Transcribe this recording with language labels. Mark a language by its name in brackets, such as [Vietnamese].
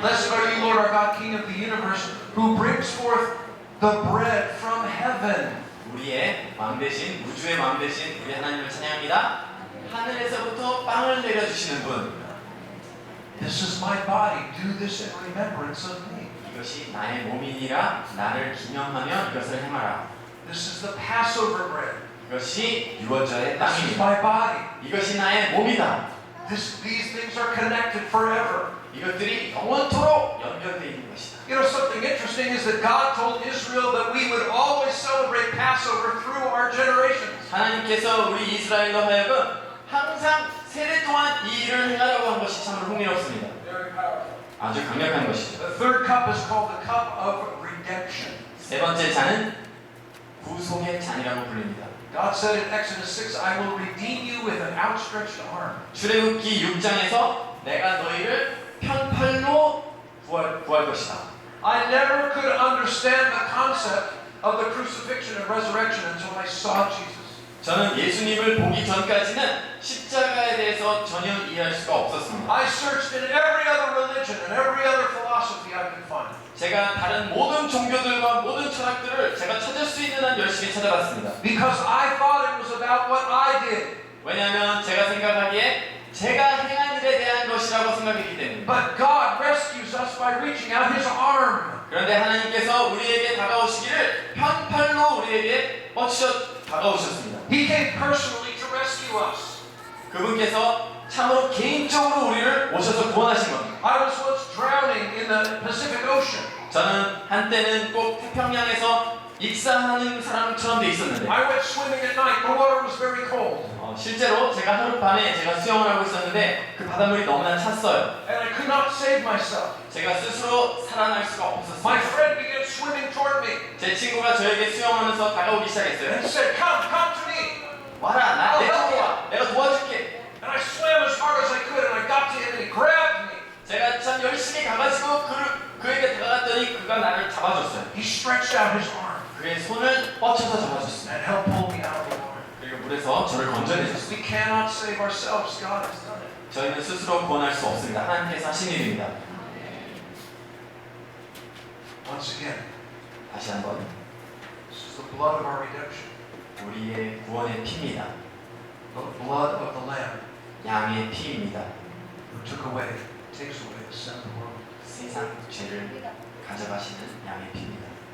[English] Blessed are you, Lord our God, King of the universe, who brings forth the bread from heaven. [Korean] 우리의 왕 대신 우주의 왕 대신 우리 하나님을 찬양합니다. 하늘에서부터 빵을 내려주시는 분. [English] This is my body. Do this in remembrance of me. [Korean] 이것이 나의 몸이니라 나를 기념하며 이것을 행하라. [English] This is the Passover bread. [Korean] 이것이 유월절의 [English] This is [Korean] 빵입니다. [English] my body. [Korean] 이것이 나의 몸이다. [English] These things are connected forever. [Korean] 이것들이 영원토록 연결되어 있는 것이다. [English] You know, something interesting is that God told Israel that we would always celebrate Passover through our generations. [Korean] 하나님께서 우리 이스라엘로 하여금 항상 세대 동안 이 일을 행하라고 한 것이 참으로 흥미롭습니다. [English] Very powerful. [Korean] 아주 강력한 것이죠. [English] The third cup is called the cup of redemption. [Korean] 세 번째 잔은 구속의 잔이라고 불립니다. [English] God said in Exodus 6, I will redeem you with an outstretched arm. [Korean] 출애굽기 6장에서 내가 너희를 편팔로 구할 것이다. [English] I never could understand the concept of the crucifixion and resurrection until I saw Jesus. [Korean] 저는 예수님을 보기 전까지는 십자가에 대해서 전혀 이해할 수가 없었습니다. [English] I searched in every other religion and every other philosophy I could find. [Korean] 제가 다른 모든 종교들과 모든 철학들을 제가 찾을 수 있는 한 열심히 찾아봤습니다. [English] Because I thought it was about what I did. [Korean] 왜냐하면 제가 생각하기에 제가 행한 일에 대한 것이라고 생각했기 때문입니다. [English] But God rescues rescues us by reaching out his arm. [Korean] 그런데 하나님께서 우리에게 다가오시기를 편팔로 우리에게 뻗쳐 다가오셨습니다. [English] He came personally to rescue us. [Korean] 그분께서 참으로 개인적으로 우리를 오셔서 구원하신 겁니다. [English] I was once drowning in the Pacific Ocean. [Korean] 저는 한때는 꼭 태평양에서 익사하는 사람처럼 돼 있었는데 [English] I went swimming at night. The water was very cold. [Korean] 실제로 제가 하룻밤에 제가 수영을 하고 있었는데 그 바닷물이 너무나 찼어요. [English] And I could not save myself. [Korean] 제가 스스로 살아날 수가 [English] My [Korean] 없었어요. [English] friend began swimming toward me [Korean] 제 친구가 저에게 수영하면서 다가오기 시작했어요. [English] and said, come to me. [Korean] 와라, 내 쪽으로 와. 내가 도와줄게. [English] And I swam as hard as I could and I got to him and he grabbed me. [Korean] 제가 참 열심히 가가지고 그에게 다가갔더니 그가 나를 잡아줬어요. [English] He stretched out his arm [Korean] 그의 손을 뻗쳐서 잡아줬어요. [English] and helped pull me out of the water. [Korean] 그리고 물에서 저를 건져내셨어요. [English] We cannot save ourselves. God has done it. [Korean] 저희는 스스로 구원할 수 없습니다. 하나님께서 하신 일입니다. [English] Once again, [Korean] 다시 한번 [English] this is the blood of our redemption. [Korean] 우리의 구원의 피입니다. [English] The blood of the Lamb [Korean] 양의 피입니다. [English] who takes away the sin of the world. [Korean] 세상 죄를 가져가시는 양의 피입니다.